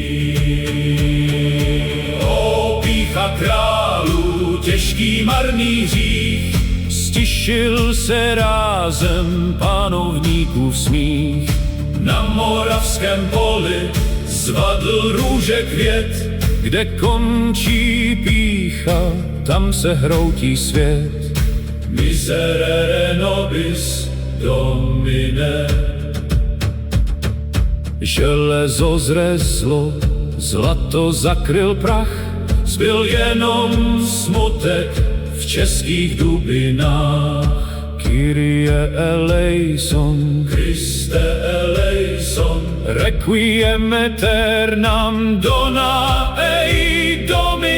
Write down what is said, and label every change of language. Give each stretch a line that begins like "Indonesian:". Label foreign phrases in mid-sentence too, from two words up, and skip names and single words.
Czech: Pýcha králů, těžký marný hřích, stišil se rázem panovníkův smích. Na moravském poli zvadl růže květ, kde končí pýcha, tam se hroutí svět.
Latin: Miserere nobis domine.
Czech: Železo zrezlo, zlato zakryl prach, zbyl jenom smutek v českých dubinách.
Greek: Κύριε ελέησον, Χριστέ ελέησον,
Latin: requiem aeternam dona ei dona.